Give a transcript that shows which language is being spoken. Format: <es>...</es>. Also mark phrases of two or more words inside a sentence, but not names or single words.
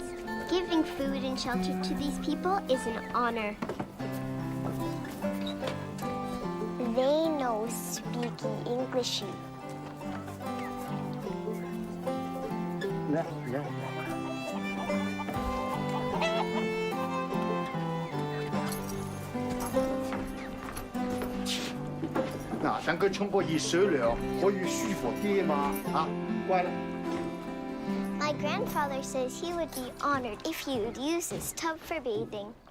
<en>Giving food and shelter to these people is an honor. They know speaking Englishy. Left.</en> <yue>嗱，等佢沖個熱水涼，可以舒服啲嘛嚇，乖啦。</yue> <en>My grandfather says he would be honored if you would use this tub for bathing.</en>